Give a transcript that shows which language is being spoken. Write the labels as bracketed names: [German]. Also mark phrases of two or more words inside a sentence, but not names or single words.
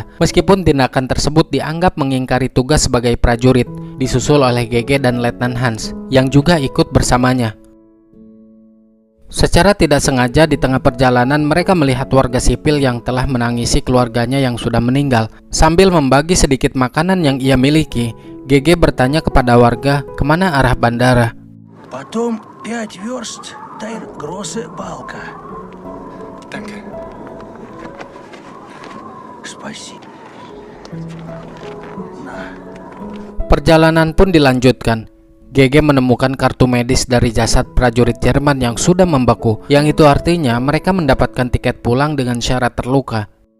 [Indonesian] Meskipun tindakan tersebut dianggap mengingkari tugas sebagai prajurit, disusul oleh GG dan Letnan Hans yang juga ikut bersamanya. Secara tidak sengaja di tengah perjalanan mereka melihat warga sipil yang telah menangisi keluarganya yang sudah meninggal. Sambil membagi sedikit makanan yang ia miliki, GG bertanya kepada warga kemana arah bandara. [Russian] Потом 5 верст до Große Balka. [German] Danke. [Russian] Спасибо. [Indonesian] Perjalanan pun dilanjutkan. GG menemukan kartu medis dari jasad prajurit Jerman yang sudah membeku, yang itu artinya mereka mendapatkan tiket pulang dengan syarat terluka.